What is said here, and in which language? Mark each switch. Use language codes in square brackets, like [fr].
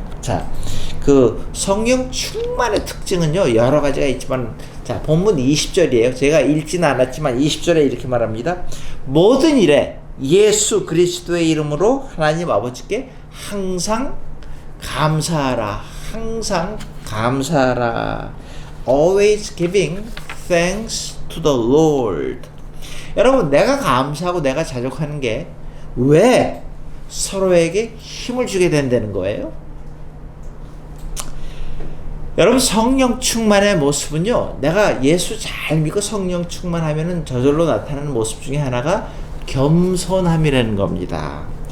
[ko] 자, 그 성령 충만의 특징은요, 여러 가지가 있지만, 자, 본문 20절이에요. 제가 읽지는 않았지만 20절에 이렇게 말합니다. 모든 일에 예수 그리스도의 이름으로 하나님 아버지께 항상 감사하라. 항상 감사하라. [en] Always giving thanks to the Lord. [ko] 여러분, 내가 감사하고 내가 자족하는 게 왜 서로에게 힘을 주게 된다는 거예요? 여러분, 성령 충만의 모습은요, 내가 예수 잘 믿고 성령 충만하면은 저절로 나타나는 모습 중에 하나가 겸손함이라는 겁니다.